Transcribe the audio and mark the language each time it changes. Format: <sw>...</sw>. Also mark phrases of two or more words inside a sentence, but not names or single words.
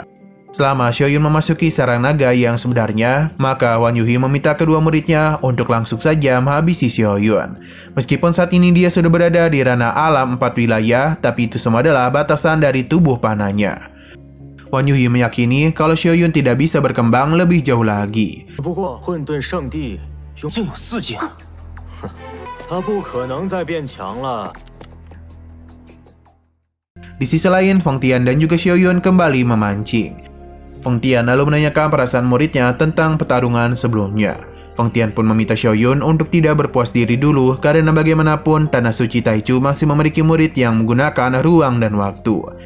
<id>Selama Xiaoyun memasuki sarang naga yang sebenarnya, maka Wan Yuhi meminta kedua muridnya untuk langsung saja menghabisi Xiaoyun. Meskipun saat ini dia sudah berada di ranah alam 4 wilayah, tapi itu semua adalah batasan dari tubuh panahnya. Wan Yuhi meyakini kalau Xiaoyun tidak bisa berkembang lebih jauh lagi.</id> <zh>不过混沌圣地竟有4剑，哼，他不可能再变强了。</zh> <id>Di sisi lain, Feng Tian dan juga Xiaoyun kembali memancing. Feng Tian lalu menanyakan perasaan muridnya tentang pertarungan sebelumnya. Feng Tian pun meminta Xiaoyun untuk tidak berpuas diri dulu karena bagaimanapun Tanah Suci Taichu masih memiliki murid yang menggunakan ruang dan waktu.</id>